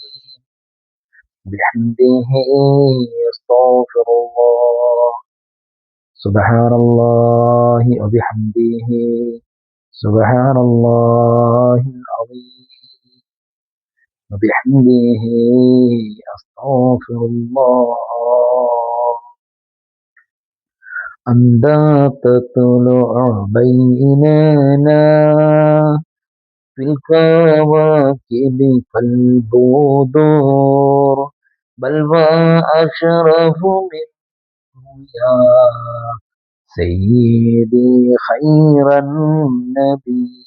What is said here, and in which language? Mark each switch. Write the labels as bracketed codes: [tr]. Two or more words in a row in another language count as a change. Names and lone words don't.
[ar] وبحمده أستغفر الله سبحان الله وبحمده سبحان الله العظيم وبحمده أستغفر الله. أنت تطلع بيننا في الكواكب كالبدور بل وأشرف منه يا سيدي خير النبي.